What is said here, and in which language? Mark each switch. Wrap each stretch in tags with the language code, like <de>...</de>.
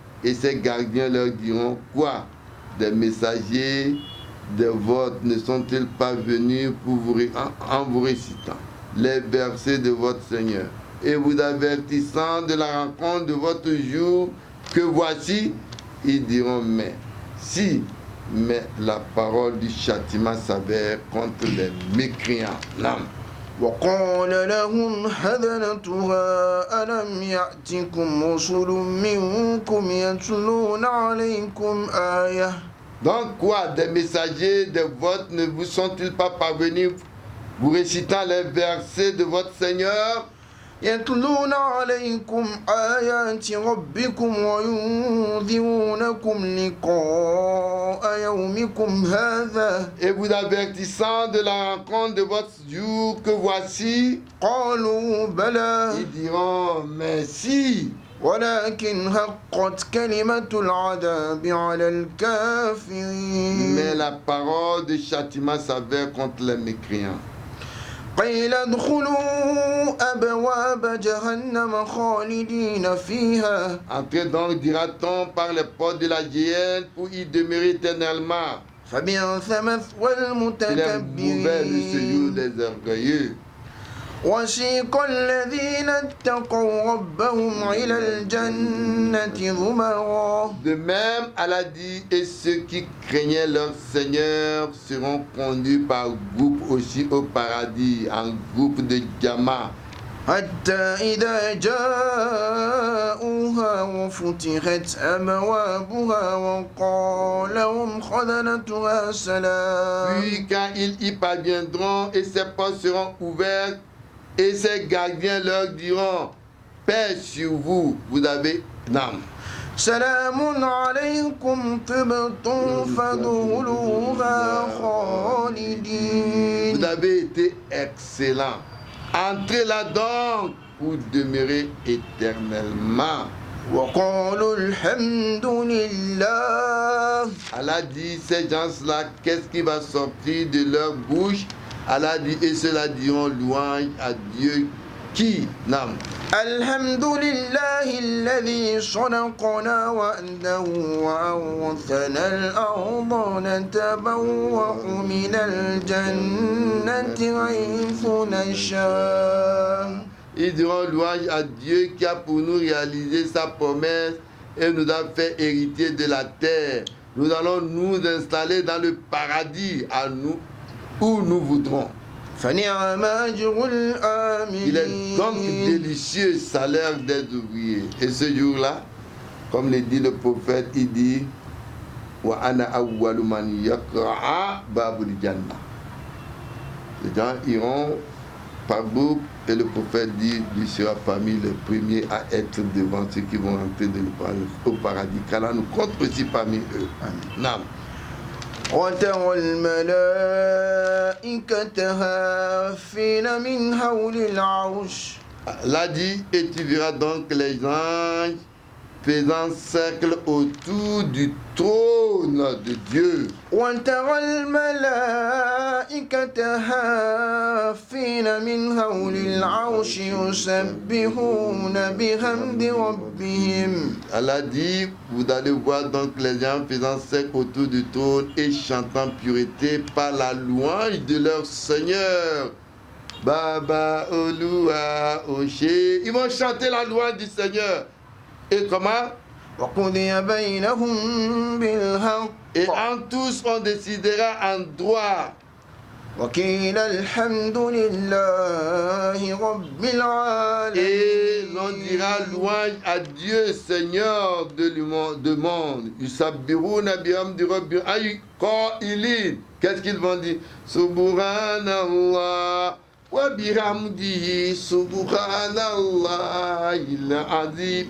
<fr>Et ces gardiens leur diront quoi? Des messagers des vôtres ne sont-ils pas venus pour en vous récitant les versets de votre Seigneur et vous avertissant de la rencontre de votre jour que voici? Ils diront mais la parole du châtiment s'avère contre les mécréants. Non.</fr> <ar>وقال لهم خزنتها ألم يأتكم رسل منكم يتلون عليكم آية.</ar> <fr>Donc quoi? Des messagers de vôtres ne vous sont-ils pas parvenus vous récitant les versets de votre Seigneur?</fr> <ar>يتلون عليكم آيات ربكم وينذرونكم لقاء يومكم هذا.</ar> <fr>Et vous avertissant de la rencontre de votre jour que voici?</fr> <ar>قالوا بلى.</ar> <fr>Ils diront mais si.</fr> <ar>ولكن حقت كلمة العذاب على الكافرين.</ar> <fr>Mais la parole de châtiment s'avère contre les mécréants.</fr> <ar>قيل ادخلوا أبواب جهنم خالدين فيها.</ar> <fr>Entrez donc, dira-t-on, par les portes de la géhenne pour y demeurer éternellement.</fr> <ar>فبئس مثوى المتكبرين.</ar> <fr>des orgueilleux.</fr> <ar>وسيق الذين اتقوا ربهم إلى الجنة زمرا.</ar> <fr>De même, Allah dit, et ceux qui craignaient leur Seigneur seront conduits par groupe aussi au paradis, en groupe de Jama.</fr> <ar>حتى إذا جاءوها وفتحت أبوابها وقال لهم خزنتها سلام.</ar> <fr>Puis quand ils y parviendront et ces portes seront ouvertes, et ces gardiens leur diront, paix sur vous, vous avez l'âme.</fr> <ar>سلام عليكم طبتم فادخلوها خالدين.</ar> <fr>Vous avez été excellents. Entrez là donc pour demeurer éternellement.</fr> <ar>وقالوا الحمد لله.</ar> <fr>Allah dit, ces gens-là, qu'est-ce qui va sortir de leur bouche? Allah dit, et ceux-là diront louange à Dieu qui? Non.</fr> <ar>الحمد لله الذي صدقنا وعده وأورثنا الأرض نتبوأ من الجنة حيث نشاء.</ar> <fr>Ils diront louange à Dieu qui a pour nous réalisé sa promesse et nous a fait hériter de la terre. Nous allons nous installer dans le paradis à nous où nous voudrons.</fr> <ar>فنعم أجر الآمنين.</ar> <fr>Il est donc délicieux salaire des ouvriers. Et ce jour-là, comme le dit le prophète, il dit</fr> <ar>wa ana awwalu man yaqra'a babul jannah.</ar> <fr>Les gens iront par groupe et le prophète dit lui sera parmi les premiers à être devant ceux qui vont entrer au paradis. Qu'Allah nous compte aussi parmi eux. Amen.</fr> <ar>وترى الملائكة هافين من حول العرش.</ar> <fr>Allah dit, et tu verras donc les anges faisant cercle autour du trône de Dieu.</fr> <ar>وترى الملائكة هافين من حول العرش يسبحون بحمد ربهم.</ar> <fr>Allah dit, vous allez voir donc les gens faisant cercle autour du trône et chantant pureté par la louange de leur Seigneur. Baba Olua Oché. Ils vont chanter la louange du Seigneur. Et comment?</fr> <ar>وقضي بينهم بالحق</ar> <fr>Et en tous on décidera en droit.</fr> <ar>وقيل الحمد لله رب العالمين.</ar> <fr>Et l'on dira louange à Dieu, Seigneur de monde.</fr> <ar>Yusabbiruna bihamdi rabbi ay qailin.</ar> <fr>Qu'est-ce qu'ils vont dire?</fr> <ar>Subhanallah wa bihamdihi subhanallah il azim.</ar>